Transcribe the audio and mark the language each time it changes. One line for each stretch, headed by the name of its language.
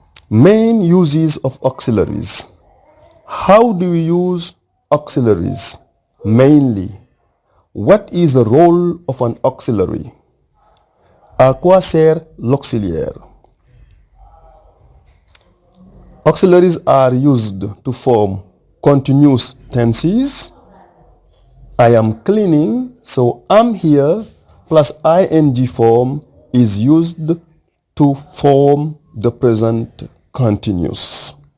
English: Main uses of auxiliaries. How do we use auxiliaries? Mainly, what is the role of an auxiliary?
French: À quoi sert l'auxiliaire?
English: Auxiliaries are used to form continuous tenses. I am cleaning, so am here plus ing form is used to form the present continuous.